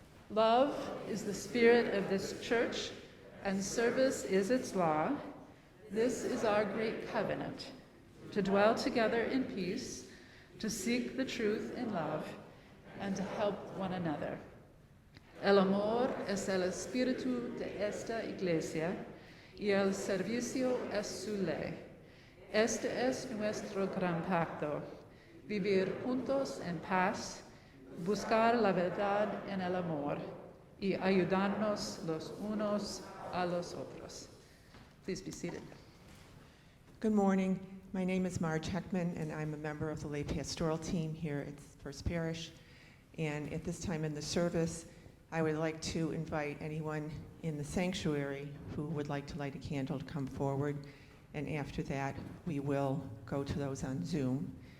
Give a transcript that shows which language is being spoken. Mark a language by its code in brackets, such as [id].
[en] Love is the spirit of this church, and service is its law. This is our great covenant, to dwell together in peace, to seek the truth in love, and to help one another. [es] El amor es el espíritu de esta iglesia, y el servicio es su ley. Este es nuestro gran pacto, vivir juntos en paz, buscar la verdad en el amor, y ayudarnos los unos a los otros. [en] Please be seated. Good morning. My name is Marge Heckman, and I'm a member of the lay pastoral team here at First Parish. And at this time in the service, I would like to invite anyone in the sanctuary who would like to light a candle to come forward. And after that, we will go to those on Zoom.